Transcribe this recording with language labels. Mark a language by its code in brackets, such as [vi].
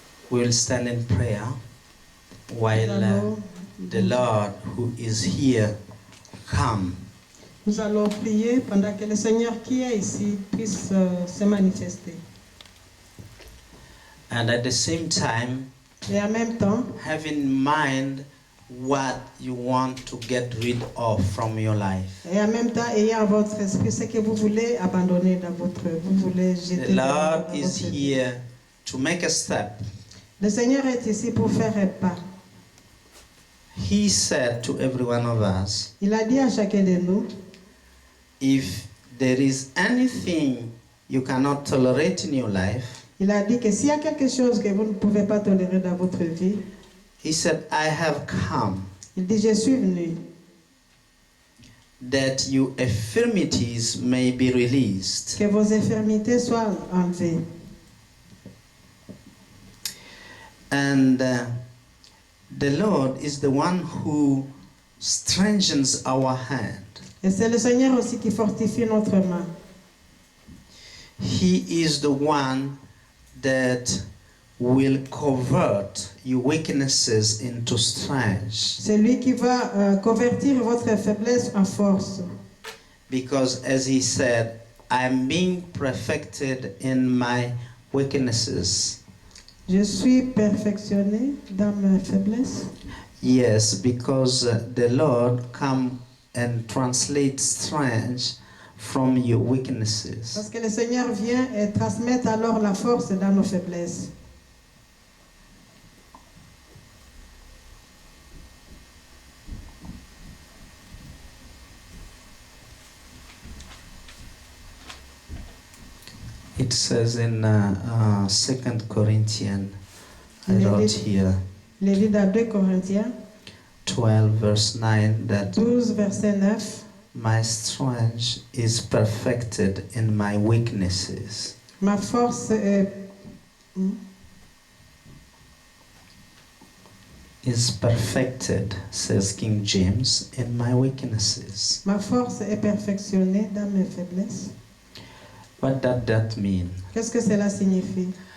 [en] We'll stand in prayer while the Lord who is here come. [fr] Nous allons prier pendant que le Seigneur qui est ici puisse se manifester. [en] And at the same time, [fr] Et en même temps, [en] have in mind what you want to get rid of from your life. [fr] et en même temps, ayez en votre esprit ce que vous voulez abandonner dans votre, vous voulez jeter [en] The [fr] dans [en] Lord [fr] votre [en] is [fr] vie. [en] here to make a step. [fr] Le Seigneur est ici pour faire un pas. [en] He said to every one of us, [fr] Il a dit à chacun de nous, [en] if there is anything you cannot tolerate in your life, [fr] il a dit que s'il y a quelque chose que vous ne pouvez pas tolérer dans votre vie, [en] he said, I have come [fr] il dit, je suis venu [en] that your infirmities may be released. [fr] que vos infirmités soient enlevées. [en] And the Lord is the one who strengthens our hand. [fr] Et c'est le Seigneur aussi qui fortifie notre main. [en] He is the one that will convert your weaknesses into strength. [fr] C'est lui qui va convertir votre faiblesse en force. [en] Because as he said, I'm being perfected in my weaknesses. [fr] Je suis perfectionné dans mes faiblesses. [en] Yes, because the Lord come and translates strength from your weaknesses. [fr] Parce que le Seigneur vient et transmet alors la force dans nos faiblesses. [en] It says in 2 Corinthians, I wrote here, [fr] Il est dit dans 2 Corinthiens [en] 12 verse 9, that [fr] 12, verset 9. [en] my strength is perfected in my weaknesses. [fr] Ma force est... [en] Is perfected, says King James, in my weaknesses. [fr] Ma force est perfectionnée dans mes faiblesses. [en] What does that mean? [fr] Qu'est-ce que cela signifie?